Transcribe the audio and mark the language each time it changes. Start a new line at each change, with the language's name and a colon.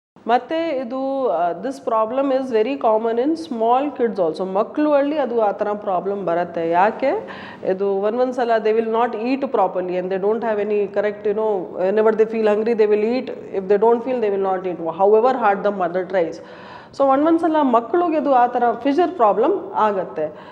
Kannada: ಮತ್ತು ಇದು
English: This problem is very common in small kids also.
Kannada: ಮಕ್ಕಳಲ್ಲಿ ಅದು ಆ ಥರ ಪ್ರಾಬ್ಲಮ್ ಬರುತ್ತೆ. ಯಾಕೆ ಇದು ಒಂದೊಂದು ಸಲ
English: They will not eat properly and they don't have any correct whenever they feel hungry they will eat. If they don't feel, they will not eat, however hard the mother tries.
Kannada: So ಒಂದೊಂದು ಸಲ ಮಕ್ಕಳಿಗೆ ಇದು ಆ ಥರ Fisher problem ಆಗುತ್ತೆ.